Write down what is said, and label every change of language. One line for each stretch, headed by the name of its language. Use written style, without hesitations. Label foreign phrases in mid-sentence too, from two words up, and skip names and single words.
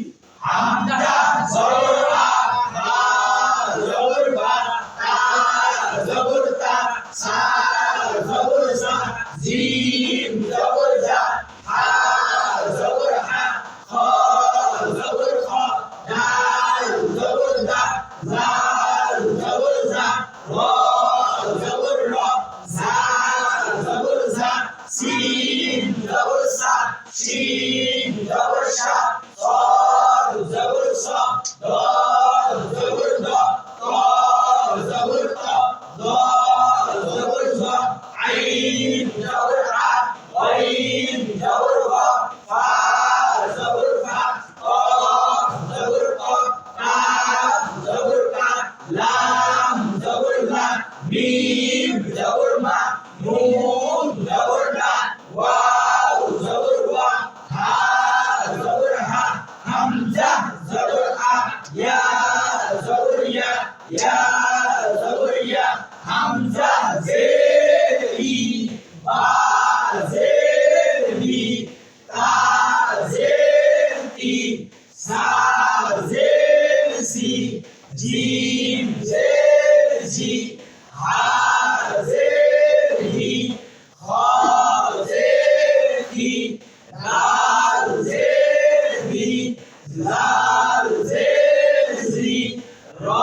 Arabic: همزة زبر أ، با زبر با، تا زبر تا، ثا زبر ثا، جيم زبر جا، حا زبر حا، خا زبر خا، دال زبر دا، ذال زبر ذا، را زبر را، زا زبر زا، سين زبر سا، شين زبر شا, صاد زبر صا، ضاد زبر ضا، طا زبر طا، ضاد زبر ظا، عين زبر ع، غين زبر غا، فا زبر فا، قاف زبر قا، كاف زبر كا، لام زبر لا، ميم زبر ما، نون زبر نا، واو زبر وا، ها زبر ها، همزة زبر أ، يا زبر يا، يا زبر يا، همزة زير إ، با زير بي، تا زير تي، ثا زير ثي، جيم زير جي، حا زير حي، خا زير كي، دال زير بي، لال زير جي، را